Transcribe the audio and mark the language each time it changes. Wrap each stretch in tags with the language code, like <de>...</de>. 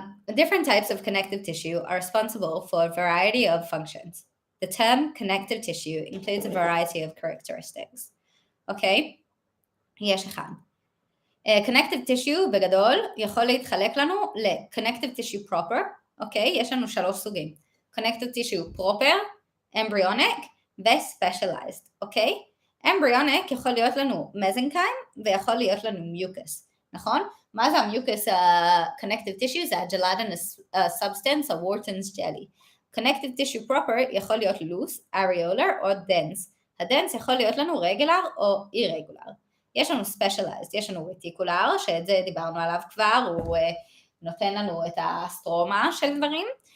<en>Different types of connective tissue are responsible for a variety of functions. The term connective tissue includes a variety of characteristics.</en> <he>אוקיי? יש אחד. Connective tissue בגדול יכול להתחלק לנו ל-connective tissue proper, אוקיי? יש לנו 3 סוגים. Connective tissue proper, embryonic ו-specialized, אוקיי? embryonic יכול להיות לנו mesenchyme ויכול להיות לנו mucus, נכון? מה זה ה-mucus connective tissue? זה ה-gelatinous substance, ה-Wharton's jelly. Connective tissue proper יכול להיות loose, areolar או dense. הדנס יכול להיות לנו regular או irregular. יש לנו specialized, יש לנו reticular, שאת זה דיברנו עליו כבר, הוא נותן לנו את הסטרומה של דברים.</he>